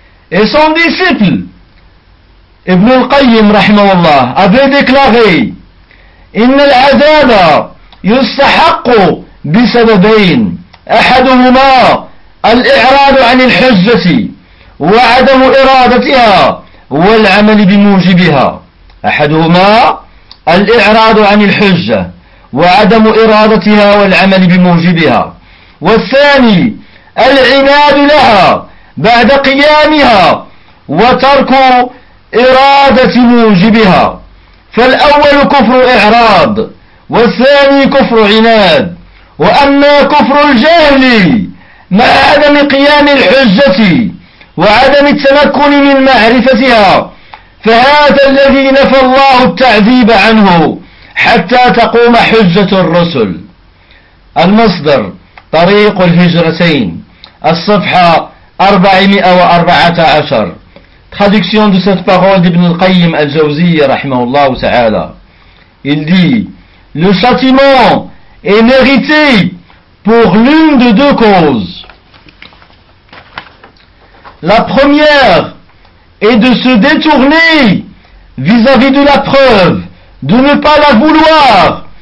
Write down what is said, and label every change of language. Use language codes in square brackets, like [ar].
[fr] Et son disciple Ibn al-Qayyim rahimahullah avait déclaré: [ar] inna al-azaba yustahaqqu bi sababayn, أحدهما الإعراض عن الحجة وعدم إرادتها والعمل بموجبها. أحدهما الإعراض عن الحجة وعدم إرادتها والعمل بموجبها. والثاني العناد لها بعد قيامها وترك إرادة موجبها. فالأول كفر إعراض، والثاني كفر عناد. وأما كفر الجهل مع عدم قيام الحجة وعدم التمكن من معرفتها، فهذا الذي نفى الله التعذيب عنه حتى تقوم حجة الرسل. المصدر طريق الهجرتين الصفحة 414. [fr] Traduction de cette parole d'Ibn al-Qayyim al-Jawziyy [ar] رحمه الله تعالى. [fr] Il dit: le châtiment est mérité pour l'une de deux causes. La première est de se détourner vis-à-vis de la preuve, de ne pas la vouloir,